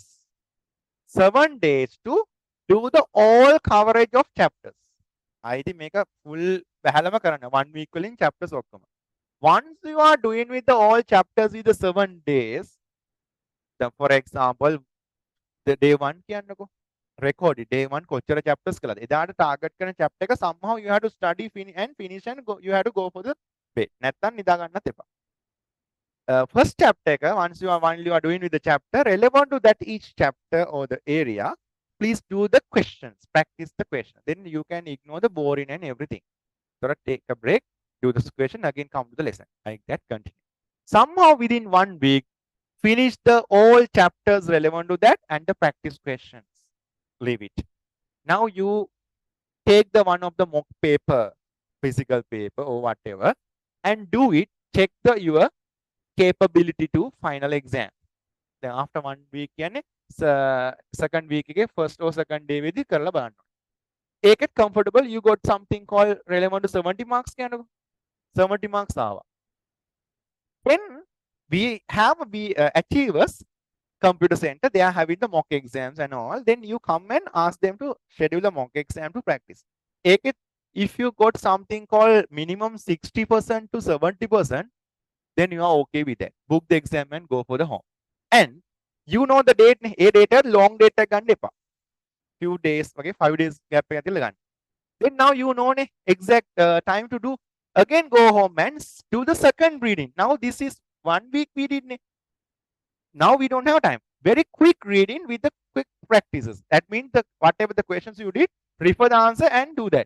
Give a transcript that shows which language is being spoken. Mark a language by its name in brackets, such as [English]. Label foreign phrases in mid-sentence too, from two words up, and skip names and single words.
[English] 7 days to do the all coverage of chapters. I think make a full [Sinhala] බහලම කරන [English] 1 week within chapters okkama. Once you are doing with the all chapters with the 7 days, then for example, the day 1 කියන්නකෝ record day 1 [Sinhala] කොච්චර chapters කළාද? එදාට target කරන chapter එක [English] somehow you have to study finish and go, you have to go for the bed. [Sinhala] නැත්තම් නිදා ගන්නත් එපා. [English] First chapter once you are doing with the chapter relevant to that each chapter or the area, please do the questions, practice the question. Then you can ignore the boring and everything. So take a break, do this question, again come to the lesson. Like that, continue. Somehow within 1 week, finish the all chapters relevant to that and the practice questions. Leave it. Now you take the one of the mock paper, physical paper or whatever, and do it. Check the your capability to final exam. Then after 1 week කියන්නේ second week එකේ first or second day [Sinhala] වෙදි කරලා බලන්න. [English] ඒකත් comfortable, you got something called relevant to 70 marks [Sinhala] කියනකො 70 marks ආවා. [English] Then we have achievers computer center, they are having the mock exams and all. Then you come and ask them to schedule a mock exam to practice. ඒකත් if you got something called minimum 60% to 70%, then you are okay with that. Book the exam and go for the home. And you know the date, a date long date [Sinhala] ගන්න එපා. [English] Few days, okay, 5 days gap [Sinhala] එකක් තියලා ගන්න. [English] Then now you know exact time to do. Again go home and do the second reading. Now this is 1 week we did. Now we don't have time. very quick reading with the quick practices. That means the whatever the questions you did, refer the answer and do that.